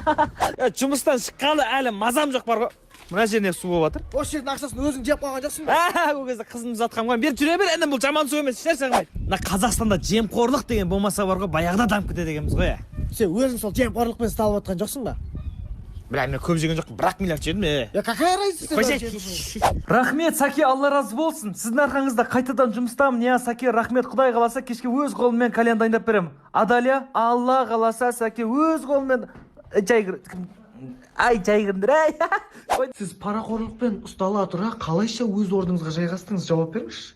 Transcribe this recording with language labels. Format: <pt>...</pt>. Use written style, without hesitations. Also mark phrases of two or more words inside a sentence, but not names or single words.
<kk>Жұмыстан шыққалы әлі мазам жоқ бар ғой. Мына жеріне су болып жатыр. Осы жердің ақшасын өзің жеп қойған жоқсың ба? Ол кезде қызымды ұзатқанмын ғой. Бер жүре бер, енді бұл жаман су емес, ішерсің ғой. Мына Қазақстанда жемқорлық деген болмаса бар ғой, баяғыда дамып кетеді екенбіз ғой. Сен өзің сол жемқорлықпен ұсталып отқан жоқсың ба? Бля, мен көп жеген жоқпын, 1 миллиард жедім.</kk> <ru>Я какая разница?</ru> <kk>Рахмет, Саке, Алла разы болсын. Сіздің арқаңызда қайтадан жұмыстамын. Я, Саке, рахмет, Құдай қаласа кешке өз қолыммен кальян дайындап беремін. Адалия, Алла қаласа Саке өз қолыммен жайғырдыр, ай. Сіз парақорлықпен ұстала тұра қалайша өз орныңызға жайғастыңыз, жауап беріңізші.</kk>